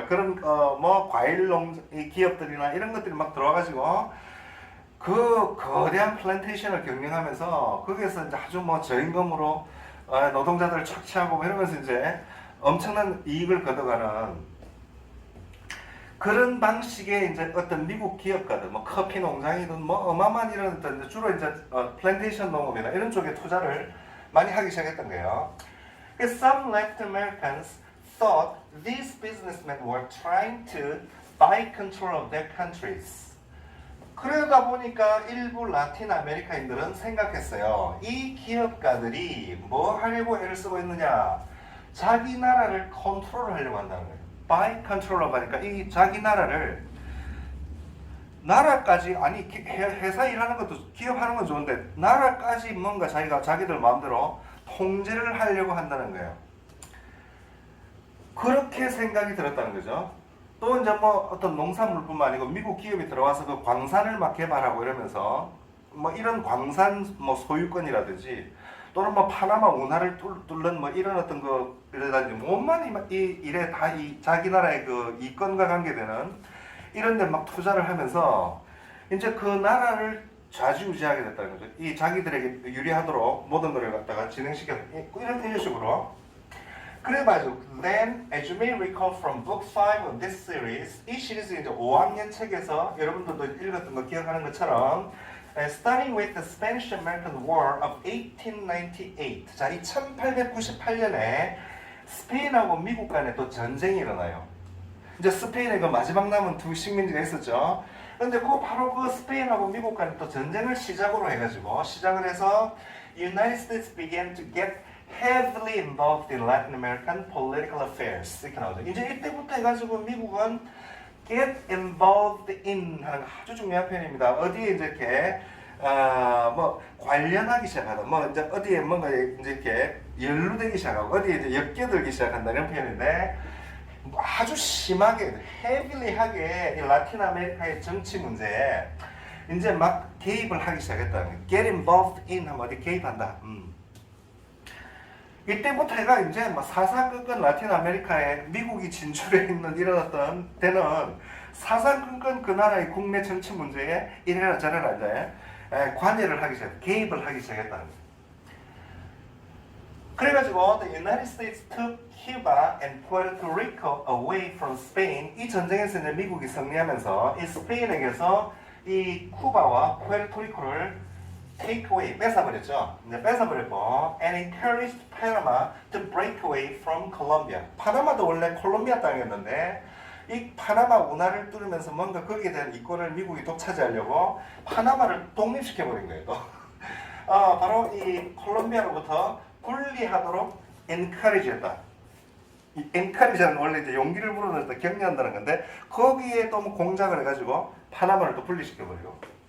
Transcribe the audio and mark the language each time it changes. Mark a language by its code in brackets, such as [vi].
[ko] 그런 뭐 과일 농장 기업들이나 이런 것들이 막 들어와가지고 그 거대한 플랜테이션을 경영하면서 거기에서 이제 아주 뭐 저임금으로 노동자들을 착취하고 뭐 이러면서 이제 엄청난 이익을 거둬가는 그런 방식의 이제 어떤 미국 기업가들, 뭐 커피 농장이든 뭐 어마어마한 이런 어떤 주로 이제 플랜테이션 농업이나 이런 쪽에 투자를 많이 하기 시작했던 거예요. [en] Some Latin Americans thought these businessmen were trying to buy control of their countries. [ko] 그러다 보니까 일부 라틴 아메리카인들은 생각했어요. 이 기업가들이 뭐 하려고 애를 쓰고 있느냐? 자기 나라를 컨트롤하려고 한다는 거예요. By control 하니까 이 자기 나라까지 아니 회사 일하는 것도 기업하는 건 좋은데 나라까지 뭔가 자기들 마음대로 통제를 하려고 한다는 거예요. 그렇게 생각이 들었다는 거죠. 또 이제 뭐 어떤 농산물뿐만 아니고 미국 기업이 들어와서 그 광산을 막 개발하고 이러면서 뭐 이런 광산 뭐 소유권이라든지 또는 뭐 파나마 운하를 뚫는 뭐 이런 어떤 그 이래가지고 온만 이 일에 다 이 자기 나라의 그 이권과 관계되는 이런 데 막 투자를 하면서 이제 그 나라를 좌지우지하게 됐다는 거죠. 이 자기들에게 유리하도록 모든 것을 갖다가 진행시켜 이런 식으로. 그래가지고 [en] then as you may recall from book 5 of this series, [ko] 이 시리즈 이제 5학년 책에서 여러분들도 읽었던 거 기억하는 것처럼 [en] starting with the Spanish-American War of 1898. [ko] 자, 이 1898년에 스페인하고 미국 간에 또 전쟁이 일어나요. 이제 스페인에 그 마지막 남은 두 식민지가 있었죠. 그런데 바로 그 스페인하고 미국 간에 또 전쟁을 시작으로 해가지고 시작을 해서 [en] United States began to get heavily involved in Latin American political affairs. [ko] 이렇게 나오죠. 이제 이때부터 해가지고 미국은 get involved in 하는 아주 중요한 표현입니다. 어디에 이제 이렇게 뭐 관련하기 시작하다. 뭐 이제 어디에 뭔가 이제 이렇게 연루되기 시작하고 어디에 이제 엮여들기 시작한다 이런 표현인데 아주 심하게 헤빌리하게 이 라틴 아메리카의 정치 문제에 이제 막 개입을 하기 시작했다. Get involved in 하면 어디 개입한다. 이때부터 해가 이제 막 사사건건 라틴 아메리카에 미국이 진출해 있는 이런 어떤 때는 사사건건 그 나라의 국내 정치 문제에 이래라 저래라 이제 관여를 하기 시작, 개입을 하기 시작했다는 거예요. 그래가지고 [en] the United States took Cuba and Puerto Rico away from Spain. [ko] 이 전쟁에서 이제 미국이 승리하면서 이 스페인에게서 이 쿠바와 푸에르토리코를 take away, 뺏어버렸죠. 이제 뺏어버렸고 [en] and encouraged Panama to break away from Colombia. [ko] 파나마도 원래 콜롬비아 땅이었는데 이 파나마 운하를 뚫으면서 뭔가 거기에 대한 이권을 미국이 독차지하려고 파나마를 독립시켜버린 거예요. 또. 바로 이 콜롬비아로부터 분리하도록 encourage했다. 이 encourage는 원래 이제 용기를 불어넣을 때 격려한다는 건데 거기에 또 뭐 공작을 해가지고 파나마를 또 분리시켜버리고.